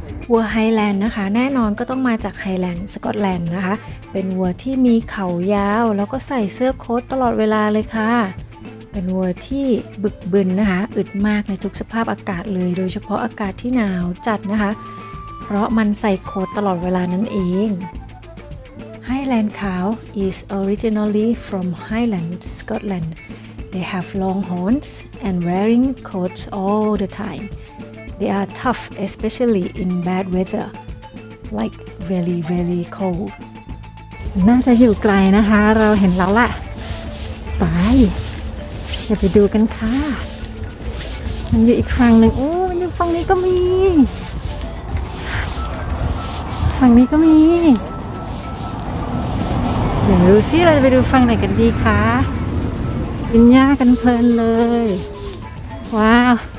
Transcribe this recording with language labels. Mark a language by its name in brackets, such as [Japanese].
[Thai] วัวไฮแลนด์นะคะแน่นอนก็ต้องมาจากไฮแลนด์สกอตแลนด์นะคะเป็นวัวที่มีเขายาวแล้วก็ใส่เสื้อโค้ทตลอดเวลาเลยค่ะเป็นวัวที่บึกบึนนะคะอึดมากในทุกสภาพอากาศเลยโดยเฉพาะอากาศที่หนาวจัดนะคะเพราะมันใส่โค้ทตลอดเวลานั่นเอง [English] Highland cow is originally from Highland, Scotland. They have long horns and wearing coats all the time.They are tough, especially in bad weather, like very cold. [Thai] น่าจะอยู่ไกลนะคะเราเห็นแล้วล่ะไปจะไปดูกันค่ะมันอยู่อีกฝั่งหนึ่งโอ้มันอยู่ฝั่งนี้ก็มีฝั่งนี้ก็มีเดี๋ยวดูซิเราจะไปดูฝั่งไหนกันดีคะกินหญ้ากันเพลินเลยว้าว